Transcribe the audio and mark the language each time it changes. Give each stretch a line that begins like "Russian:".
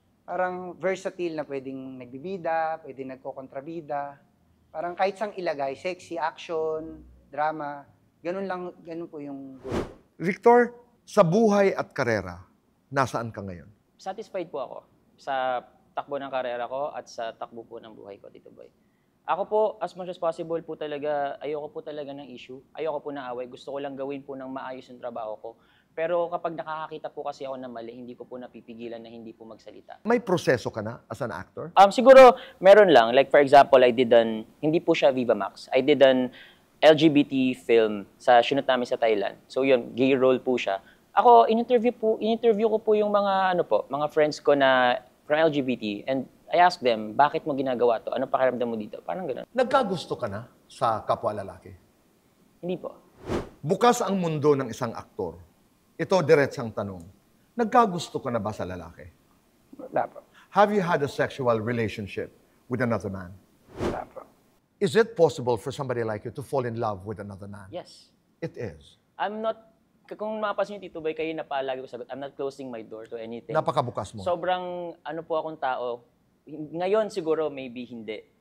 Filipino: Parang versatile na pwedeng nagbibida, pwedeng nagkokontrabida. Parang kahit sang ilagay, sexy, action, drama, ganun po yung goal. Victor, sa buhay at karera, nasaan ka ngayon? Satisfied po ako sa takbo ng karera ko at sa takbo po ng buhay ko, Tito Boy. Ako po, as much as possible po talaga, ayoko po talaga ng issue. Ayoko po ng away. Gusto ko lang gawin po ng maayos yung trabaho ko. Pero kapag nakakakita po kasi ako ng mali, hindi ko po napipigilan na hindi po magsalita. May proseso ka na as an actor? Siguro, meron lang. Like for example, hindi po siya Viva Max.
English: I did an LGBT film sa shoot namin sa Thailand.
Filipino: So yun, gay role po siya. Ako, in-interview ko po yung mga friends ko na from LGBT and
English: I asked them,
Filipino: bakit mo ginagawa to? Ano pakiramdam mo dito? Parang gano'n. Nagkagusto ka na sa kapwa lalaki? Hindi po. Bukas ang mundo ng isang aktor. Ito, diretsang tanong. Nagkagusto ka na ba sa lalaki? Wala po.
English: Have you had a sexual relationship with another man?
Filipino: Wala po.
English: Is it possible for somebody like you to fall in love with another man? Yes. It is.
Filipino: Kung mapapansin niyo, Tito Boy, kayo na palagi ko sagot,
English: I'm not closing my door to anything.
Filipino: Napakabukas mo. Sobrang po akong tao. Ngayon siguro, maybe hindi.